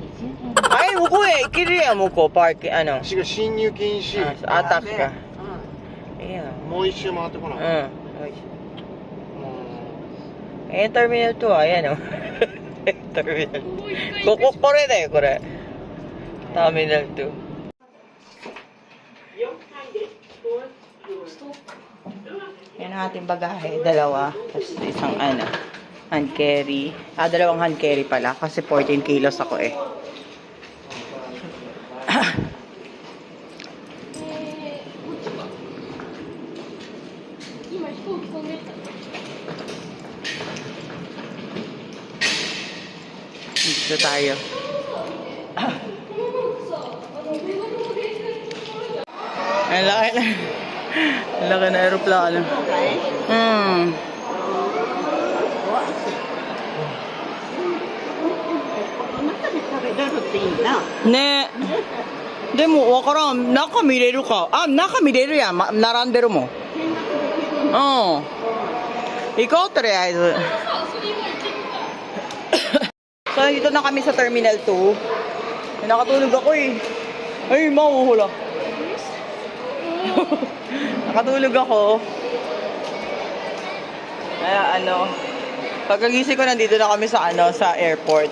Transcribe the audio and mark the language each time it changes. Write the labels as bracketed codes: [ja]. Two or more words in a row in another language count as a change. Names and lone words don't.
[ja] はい、向こうへ行けるやん、向こう、パーキング、違う、侵入禁止。あったっけ。いや。もう一周回ってこない。ターミナル2はやの。ターミナル。これだよ、これ。 [tl] ターミナル 2。Yan ang ating bagahe, dalawa. Tapos isang [en] hand carry. [tl] Dalawang [en] hand carry [tl] pala kasi 14 kilos ako eh. Dito tayo. Ang laki na. Ang laki na aeroplano. [ja] Ne. でもわからん。中見れるか。あ、中見れるやん。並んでるもん。行こうとりあえず。 [tl] So, dito na kami sa Terminal 2. Nakatulog ako eh. Ay, mahuhula. Nakatulog ako. Kaya pagkagising ko nandito na kami sa sa airport.